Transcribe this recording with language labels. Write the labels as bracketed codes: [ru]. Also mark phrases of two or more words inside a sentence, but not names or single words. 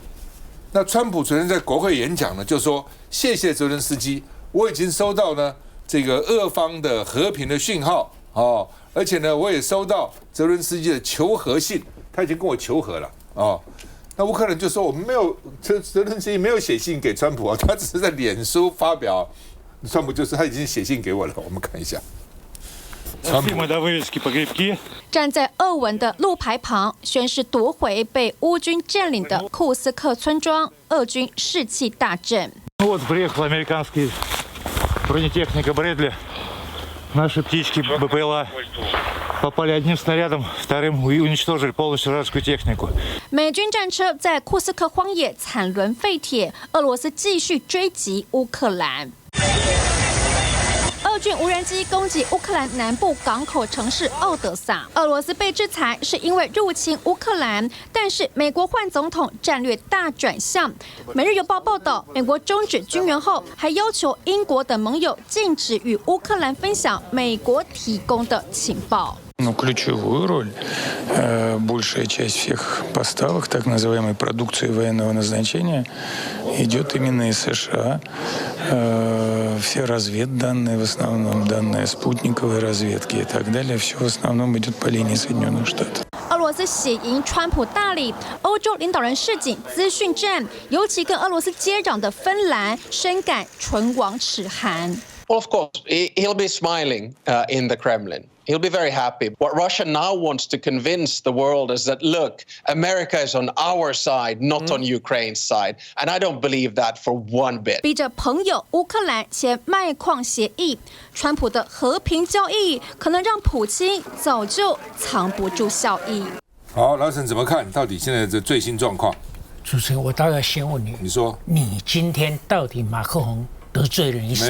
[zh] 那川普昨天在国会演讲呢，就说谢谢泽伦斯基，我已经收到呢这个俄方的和平的讯号而且呢我也收到泽伦斯基的求和信，他已经跟我求和了那乌克兰就说我们没有，泽伦斯基没有写信给川普他只是在脸书发表，川普就是他已经写信给我了，我们看一下。站在俄文的路牌旁，宣示夺回被乌军占领的库斯克村庄，俄军士气大振。 [ru] Вот приехала американский бронетехника Брэдли. Наши птички БПЛА попали одним снарядом, вторым уничтожили полностью вражескую технику. [zh] 美军战车在库斯克荒野惨沦废铁，俄罗斯继续追击乌克兰。俄军无人机攻击乌克兰南部港口城市奥德萨。俄罗斯被制裁是因为入侵乌克兰，但是美国换总统，战略大转向。每日邮报报道，美国终止军援后，还要求英国等盟友禁止与乌克兰分享美国提供的情报。 [ru] Но ключевую роль большая часть всех поставок так называемой продукции военного назначения идет именно из США. Все разведданные, в основном данные спутниковой разведки и так далее, все в основном идет по линии Соединенных Штатов. [zh] 俄罗斯血迎川普大礼。欧洲领导人示警资讯战，尤其跟俄罗斯接壤的芬兰深感唇亡齿寒。 [en] Well, of course, he'll be smiling in the Kremlin. He'll be very happy. What Russia now wants to convince the world is that, look, America is on our side, not on Ukraine's side. And I don't believe that for one bit. [zh] 逼着朋友乌克兰签卖矿协议，川普的和平交易可能让普京早就藏不住笑意。好，老沈怎么看？到底现在的最新状况？主持人，我倒要先问你，你说，你今天到底马克宏得罪了你什么？